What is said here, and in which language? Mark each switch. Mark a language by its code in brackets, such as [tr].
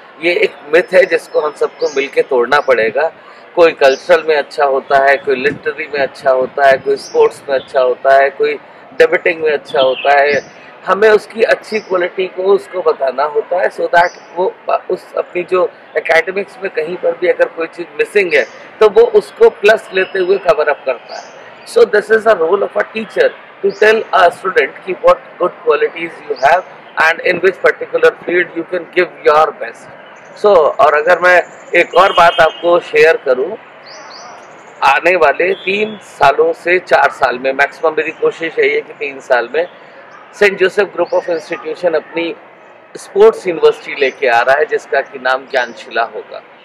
[hi] ये एक मिथ है जिसको हम सबको मिलके तोड़ना पड़ेगा। कोई कल्चरल में अच्छा होता है, कोई लिटरेरी में अच्छा होता है, कोई स्पोर्ट्स में अच्छा होता है, कोई डिबेटिंग में अच्छा होता है। हमें उसकी अच्छी क्वालिटी को उसको बताना होता है, [en] so that [hi] वो उस अपनी जो एकेडमिक्स में कहीं पर भी अगर कोई चीज़ मिसिंग है तो वो उसको प्लस लेते हुए कवर अप करता है। [en] So this is a role of a teacher to tell a student कि what good qualities you have and in which particular field you can give your best. [hi] So, और अगर मैं एक और बात आपको शेयर करूं, आने वाले 3 सालों से 4 साल में, मैक्सिमम मेरी कोशिश है ये कि 3 साल में Saint Joseph group of institution अपनी स्पोर्ट्स यूनिवर्सिटी लेके आ रहा है, जिसका कि नाम ज्ञानशिला होगा।